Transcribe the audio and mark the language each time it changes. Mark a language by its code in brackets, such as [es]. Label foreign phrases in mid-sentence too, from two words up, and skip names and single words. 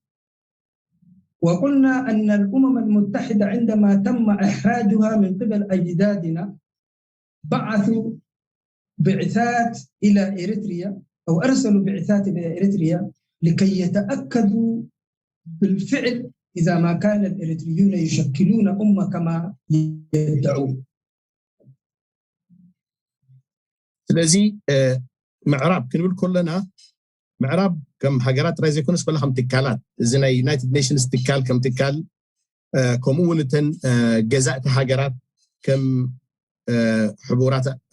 [ar] وقلنا أن الأمم المتحدة عندما تم إحراجها من قبل أجدادنا بعثوا بعثات إلى إريتريا أو أرسلوا بعثات إلى إريتريا لكي يتأكدوا بالفعل إذا ما كان الإريتريون يشكلون أمة كما يدعون. [ti] ስለዚህ ምዕራብ ክንብል ከለና ምዕራብ ከም ሃገራት ራይ ዘይኮነስ በላ ከም ትካላት እዚ ናይ ዩናይትድ ኔሽንስ ትካል ከም ትካል ከምኡ እውን እተን ገዛእቲ ሃገራት ከም ሕቡራት